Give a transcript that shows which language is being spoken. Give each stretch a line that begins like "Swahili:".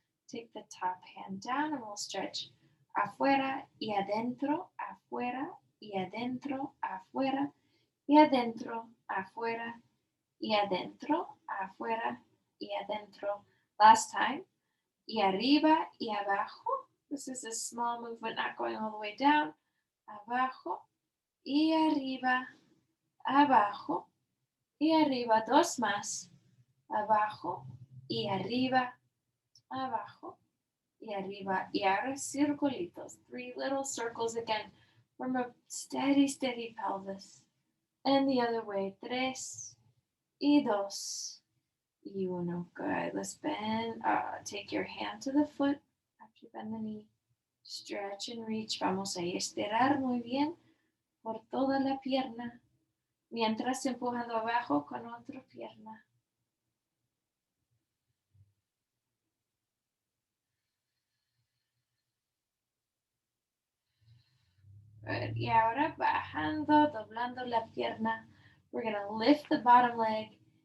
English: Take the top hand down and we'll stretch
Spanish: afuera y adentro, afuera y adentro, afuera y adentro, afuera y adentro, afuera y adentro.
English: Last time.
Spanish: Y arriba y abajo.
English: This is a small movement, not going all the way down.
Spanish: Abajo y arriba, abajo y arriba. 2 más. Abajo y arriba, abajo y arriba. Y ahora circulitos.
English: 3 little circles again from a steady, steady pelvis. And the other way. 3 y 2 y 1. Good. Let's bend. Take your hand to the foot after you bend the knee. Stretch and reach.
Spanish: Vamos a estirar muy bien por toda la pierna. Mientras empujando abajo con otra pierna. Good. Y ahora bajando, doblando la pierna.
English: We're going to lift the bottom leg.